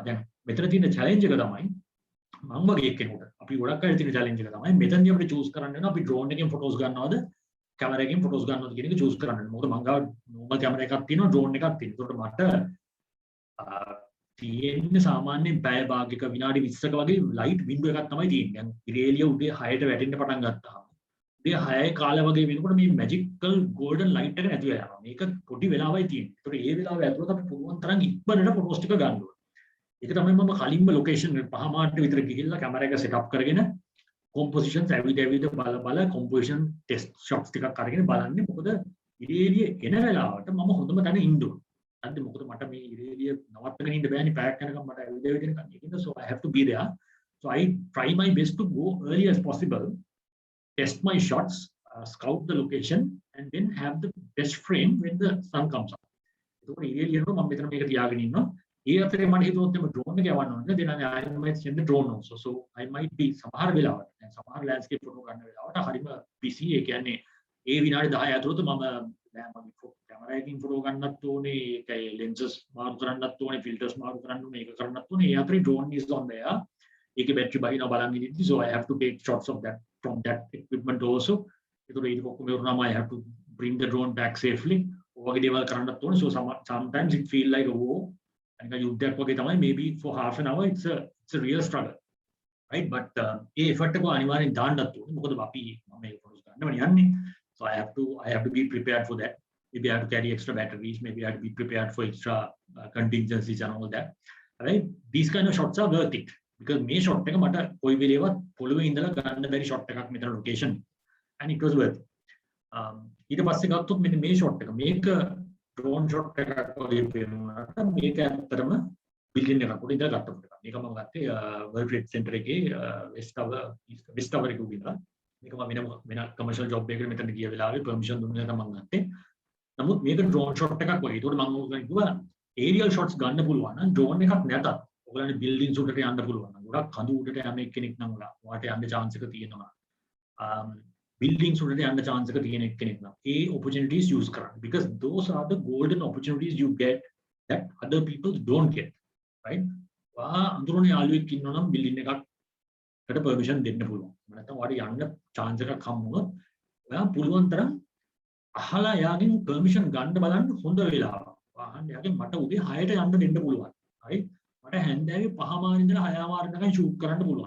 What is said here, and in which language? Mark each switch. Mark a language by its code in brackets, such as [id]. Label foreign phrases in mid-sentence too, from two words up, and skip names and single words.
[si] දැන් මෙතන තියෙන challenge එක තමයි මම වගේ කෙනෙකුට අපි ගොඩක් අය තියෙන challenge එක තමයි මෙතනදී අපිට choose කරන්න වෙනවා අපි drone එකෙන් photos ගන්නවද කැමරා එකෙන් photos ගන්නවද කියන එක choose කරන්න වෙනවා. මොකද මම ගාව normal කැමරා එකක් තියෙනවා drone එකක් තියෙනවා. ඒකට මට තියෙන්නේ සාමාන්‍යයෙන් පැය භාගයක විනාඩි 20ක වගේ light window එකක් තමයි තියෙන්නේ. දැන් ඉරේලිය උදේ 6ට වැටෙන්න පටන් ගත්තාම උදේ 6 කාලේ වගේ වෙනකොට මේ [en] magical golden light [si] එක නැති වෙලා යනවා. මේක පොඩි වෙලාවයි තියෙන්නේ. ඒකට ඒ වෙලාව ඇතුළත අපි පුළුවන් තරම් ඉක්මනට photos ටික ගන්න ඕනේ. ඒක තමයි මම කලින්ම location 5 මාට විතර ගිහිල්ලා කැමරා එක [en] set up [si] කරගෙන compositions ඇවිද බල [en] composition test shots [si] ටිකක් අරගෙන බලන්නේ. මොකද ඉරේලිය එන වෙලාවට මම හොඳම තැන ඉන්න ඕනේ. අද මොකද මට මේ ඉරේලිය නවත්තගෙන ඉන්න බෑනේ පැයක් යනකම් මට ඇවිද වෙන කන්නේ. [en] So I have to be there. So I try my best to go early as possible, test my shots, scout the location and then have the best frame when the sun comes up. [si] ඒකෝර ඉරේලිය යනකොට මම මෙතන මේක තියාගෙන ඉන්නවා. ඒ අතරේ මට හිතුවොත් එම drone එක යවන්න ඕනේ. [en] then I might send the drone also. So I might be [si] සමහර වෙලාවට දැන් සමහර [en] landscape photo [si] ගන්න වෙලාවට හරිම busy. ඒ කියන්නේ ඒ විනාඩි 10 ඇතුළත මම දැන් මගේ කැමරා එකකින් ෆොටෝ ගන්නත් ඕනේ, ඒකයි lenses මාරු කරන්නත් ඕනේ, filters මාරු කරන්න ඕනේ, ඒක කරන්නත් ඕනේ. ඒ අතරේ [en] drone is on there. [si] ඒකේ battery බහිනවා බලන් ඉඳිද්දි [en] so I have to take shots of that from that equipment also. [si] ඒතකොට ඒක කොහොම වුණාම [en] I have to bring the drone back safely. [si] ඔයගේ දේවල් කරන්නත් ඕනේ. [en] So sometimes it feel like oh and [si] යුද්ධයක් වගේ තමයි. [en] Maybe for half an hour it's a real struggle, right? [si] But ඒ effort එක අනිවාර්යෙන් දාන්නත් ඕනේ. මොකද අපි මම මේ photos ගන්නවනේ යන්නේ. [en] So I have to be prepared for that. Maybe I have to carry extra batteries. Maybe I have to be prepared for extra contingencies and all that. Right? These kind of shots are worth it because [si] මේ shot එක මට කොයි වෙලේවත් පොළවේ ඉඳලා ගන්න බැරි shot එකක් මෙතන [en] location and it was worth it. [si] ඊට පස්සේ ගත්තොත් මෙන්න මේ shot එක මේක drone shot එකක් වගේ පේනවා. මේක ඇත්තටම building එකක් උඩ ඉඳලා ගත්ත ෆොටෝ එකක්. මේක මම ගත්තේ World Trade Center එකේ West Tower එකේ උඩ. මේක මම වෙන [en] commercial job [si] එකකට මෙතන ගිය වෙලාවේ permission දුන්නා තමයි මම ගත්තේ. නමුත් මේක drone shot එකක් වගේ. ඒකට මම කිව්වා [en] aerial shots [si] ගන්න පුළුවන් නම් drone එකක් නැතත් ඔයගොල්ලන්ට buildings උඩට යන්න පුළුවන් නම් ගොඩක් කඳු උඩට යන කෙනෙක් නම් ඔයාට යන්න chance එක තියෙනවා. buildings උඩට යන්න chance එක තියෙන කෙනෙක් නම් ඒ opportunities use කරන්න. [en] Because those are the golden opportunities you get that other people don't get. Right? [si] අඳුරනේ යාළුවෙක් ඉන්නවා නම් බිල්ඩින් එකකට පර්මිෂන් දෙන්න පුළුවන්. නැත්නම් ඔයාලට යන්න chance එකක් හම්බ වුණොත් ඔයා පුළුවන් තරම් අහලා යාගෙන් පර්මිෂන් ගන්න බලන්න හොඳ වෙලාවක්. වාහන යාගෙන් මට උදේ 6ට යන්න දෙන්න පුළුවන්. හරි? මට හැන්දෑවේ 5 මාර ඉඳලා 6 මාර වෙනකන් ෂූට් කරන්න පුළුවන්.